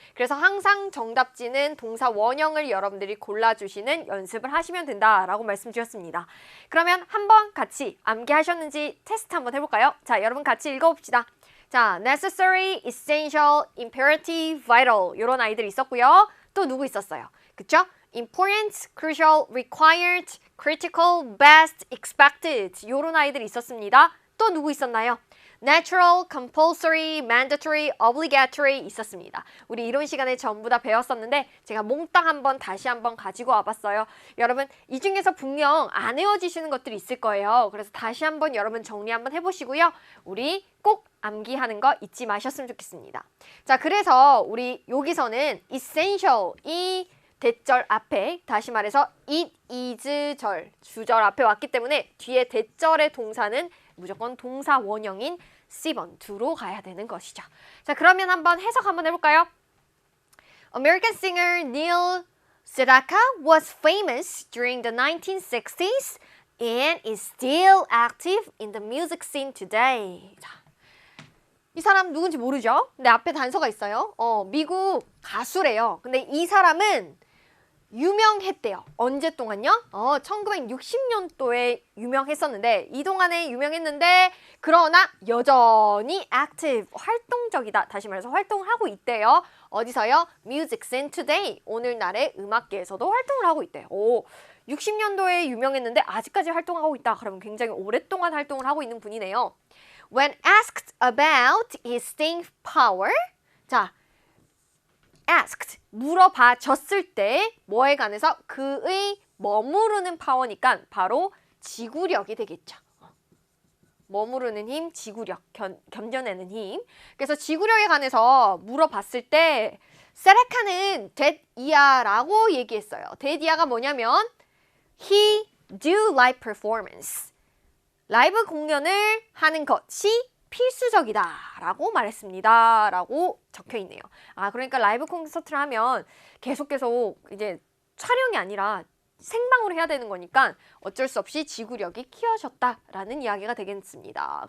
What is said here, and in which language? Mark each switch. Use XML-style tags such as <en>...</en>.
<ko>그래서 항상 정답지는 동사 원형을 여러분들이 골라주시는 연습을 하시면 된다라고 말씀드렸습니다. 그러면 한번 같이 암기하셨는지 테스트 한번 해볼까요? 자, 여러분 같이 읽어봅시다. 자, necessary, essential, imperative, vital 이런 아이들이 있었고요. 또 누구 있었어요? 그쵸? important, crucial, required, critical, best, expected 이런 아이들이 있었습니다. 또 누구 있었나요? natural, compulsory, mandatory, obligatory 있었습니다. 우리 이론 시간에 전부 다 배웠었는데 제가 몽땅 한번 다시 한번 가지고 와봤어요. 여러분 이 중에서 분명 안 외워지시는 것들이 있을 거예요. 그래서 다시 한번 여러분 정리 한번 해보시고요. 우리 꼭 암기하는 거 잊지 마셨으면 좋겠습니다. 자, 그래서 우리 여기서는 essential 이 대절 앞에 다시 말해서 it is 절 주절 앞에 왔기 때문에 뒤에 대절의 동사는 무조건 동사 원형인 C번 2로 가야 되는 것이죠. 자, 그러면 한번 해석 한번 해볼까요?</ko> <en>American singer Neil Sedaka was famous during the 1960s and is still active in the music scene today.</en> <ko>자, 이 사람 누군지 모르죠? 근데 앞에 단서가 있어요. 미국 가수래요. 근데 이 사람은 유명했대요. 언제 동안요? 1960년도에 유명했었는데 이 동안에 유명했는데 그러나 여전히 active, 활동적이다. 다시 말해서 활동을 하고 있대요.</ko> <en>어디서요? Music Scene Today.</en> <ko>오늘날의 음악계에서도 활동을 하고 있대요. 60년도에 유명했는데 아직까지 활동하고 있다. 그러면 굉장히 오랫동안 활동을 하고 있는 분이네요.</ko> <en>When asked about his staying power,</en> <ko>자, asked, 물어봐줬을 때 뭐에 관해서 그의 머무르는 파워니까 바로 지구력이 되겠죠. 머무르는 힘, 지구력, 견뎌내는 힘. 그래서 지구력에 관해서 물어봤을 때 세레카는 데디아라고 얘기했어요.</ko> <en>데디아가 뭐냐면 he do live performance.</en> <ko>라이브 공연을 하는 것이 필수적이다 라고 말했습니다 라고 적혀 있네요. 그러니까 라이브 콘서트를 하면 계속 이제 촬영이 아니라 생방으로 해야 되는 거니까 어쩔 수 없이 지구력이 키워졌다라는 이야기가 되겠습니다.</ko>